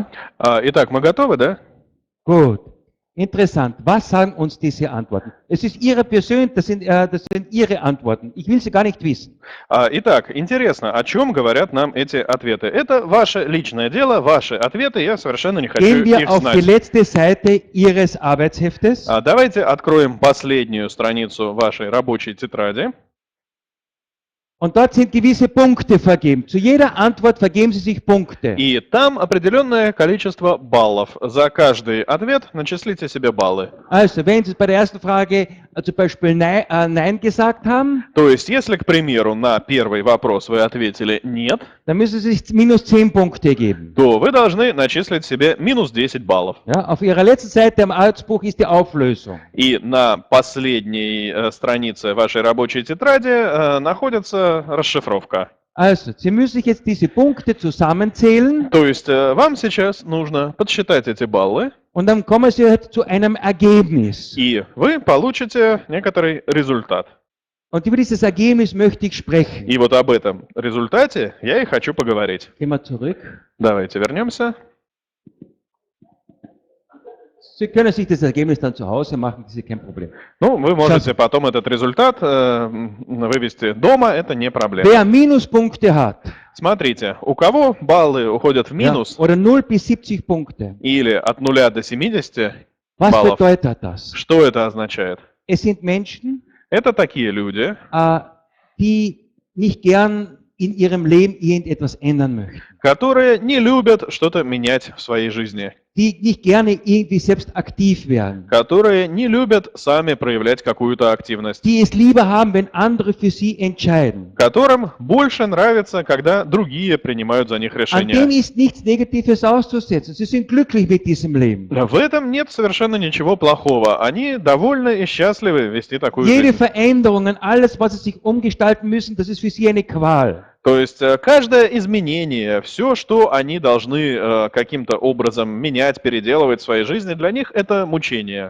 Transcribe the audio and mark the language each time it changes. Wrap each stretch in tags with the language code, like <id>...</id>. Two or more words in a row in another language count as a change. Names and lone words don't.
<ru>Итак, мы готовы, да?</ru> <de>Gut. Interessant. Was sagen uns diese Antworten? Es ist Ihre persönlich, das sind Ihre Antworten. Ich will sie gar nicht wissen.</de> <ru>Итак, интересно, о чем говорят нам эти ответы? Это ваше личное дело, ваши ответы, я совершенно не хочу</ru> <de>Gehen wir</de> <ru>их</ru> <de>auf die</de> <ru>знать.</ru> <de>letzte Seite Ihres Arbeitsheftes.</de> <ru>Давайте откроем последнюю страницу вашей рабочей тетради.</ru> <de>Und dort sind gewisse Punkte vergeben. Zu jeder Antwort vergeben Sie sich Punkte.</de> <ru>И там определенное количество баллов. За каждый ответ начислите себе баллы.</ru> <de>Also, wenn Sie bei der ersten Frage zum Beispiel Nein gesagt haben,</de> <ru>То есть, если, к примеру, на первый вопрос вы ответили «нет»,</ru> <de>dann müssen Sie sich minus 10 Punkte geben.</de> <ru>то вы должны начислить себе минус 10 баллов.</ru> <de>Ja, auf Ihrer letzten Seite im Arbeitsbuch ist die Auflösung.</de> <ru>И на последней странице вашей рабочей тетради находится расшифровка.</ru> <de>Also, Sie müssen sich jetzt diese Punkte zusammenzählen</de> <ru>То есть вам сейчас нужно подсчитать эти баллы,</ru> <de>und dann kommen Sie halt zu einem Ergebnis.</de> <ru>и вы получите некоторый результат.</ru> <de>Und über dieses Ergebnis möchte ich sprechen.</de> <ru>И вот об этом результате я и хочу поговорить.</ru> <de>Gehen wir zurück.</de> <ru>Давайте вернемся.</ru> <de>Sie können sich das Ergebnis dann zu Hause machen, das ist kein Problem.</de> <ru>Ну, вы можете потом этот результат вывести дома, это не проблема.</ru> <de>Wer Minuspunkte hat,</de> <ru>Смотрите, у кого баллы уходят в</ru> <de>ja,</de> <ru>минус</ru> <de>oder 0 bis 70 Punkte,</de> <ru>или от 0 до 70,</ru> <de>was</de> <ru>Ballow.</ru> <de>bedeutet das?</de> <ru>что это означает?</ru> <de>Es sind Menschen,</de> <ru>Это такие люди,</ru> <de>die nicht gern in ihrem Leben irgendetwas ändern möchten,</de> <ru>которые не любят что-то менять в своей жизни,</ru> <de>die nicht gerne irgendwie selbst aktiv werden,</de> <ru>которые не любят сами проявлять какую-то активность,</ru> <de>die es lieber haben, wenn andere für sie entscheiden.</de> <ru>которым больше нравится, когда другие принимают за них</ru> <de>An dem</de> <ru>решения.</ru> <de>ist nichts Negatives auszusetzen. Sie sind glücklich mit diesem Leben.</de> <ru>В этом нет совершенно ничего плохого. Они довольны и счастливы вести такую</ru> <de>Jede</de> <ru>жизнь.</ru> <de>Veränderung, alles, was sie sich umgestalten müssen, das ist für sie eine Qual.</de> <ru>То есть каждое изменение, все, что они должны каким-то образом менять, переделывать в своей жизни, для них это мучение.</ru>